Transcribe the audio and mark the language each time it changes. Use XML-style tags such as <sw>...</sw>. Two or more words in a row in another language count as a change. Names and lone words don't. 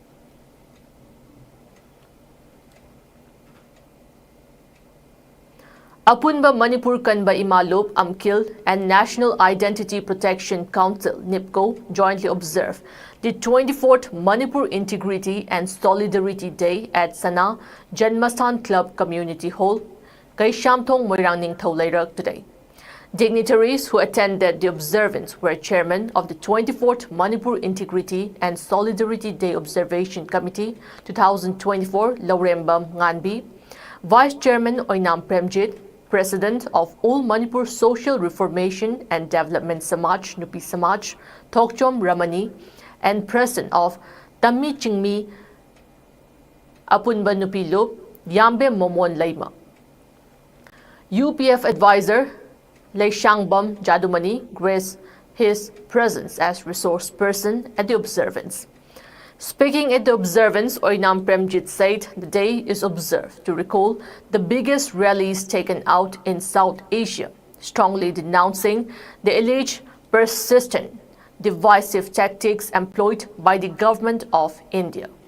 <en>Apunba Manipur Kanba Imalop Amkil and National Identity Protection Council NIPCO jointly observed the 24th Manipur Integrity and Solidarity Day at Sana Janmastan Club Community Hall, Kaishamthong Moirang Ningthau Leirak today. Dignitaries who attended the observance were Chairman of the 24th Manipur Integrity and Solidarity Day Observation Committee 2024 Laurembam Nganbi, Vice Chairman Oinam Premjit, President of All Manipur Social Reformation and Development Samaj Nupi Samaj, Thokchom Ramani, and President of Tammi Chingmi Apunba Nupi Lup, Yambe Momon Laima. UPF Advisor Leishangbam Jadumani, Grace his presence as resource person at the observance. Speaking at the observance, Oinam Premjit said the day is observed to recall the biggest rallies taken out in South Asia, strongly denouncing the alleged persistent, divisive tactics employed by the government of India.</en>